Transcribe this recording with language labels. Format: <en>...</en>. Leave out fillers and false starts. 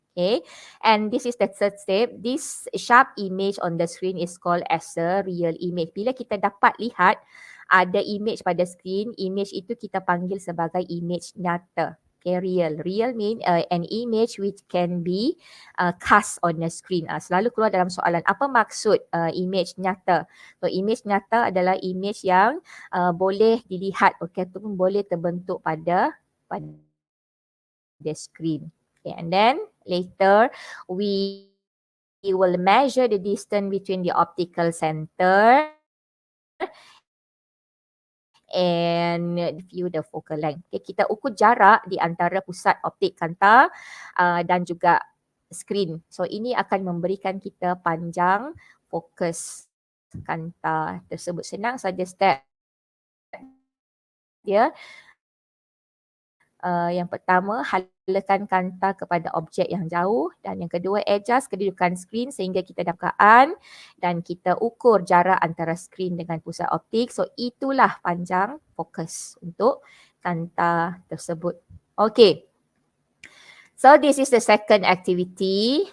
<en>Okay, and this is the third step. This sharp image on the screen is called as a real image.</en> <ms>Bila kita dapat lihat ada image pada skrin, image itu kita panggil sebagai image nyata.</ms> <en>Okay, real. Real mean an image which can be cast on the screen.</en> <ms>Selalu keluar dalam soalan, apa maksud image nyata? So image nyata adalah image yang boleh dilihat, okay, ataupun boleh terbentuk pada the screen.</ms> <en>Okay, and then later we will measure the distance between the optical center and view the focal length.</en> <ms>Okay, kita ukur jarak di antara pusat optik kanta dan juga skrin. So ini akan memberikan kita panjang fokus kanta tersebut. Senang saja step dia. Yang pertama, halakan kanta kepada objek yang jauh, dan yang kedua, adjust kedudukan skrin sehingga kita dapatkan dan kita ukur jarak antara skrin dengan pusat optik. So itulah panjang fokus untuk kanta tersebut.</ms> <en>Okay. So this is the second activity.</en>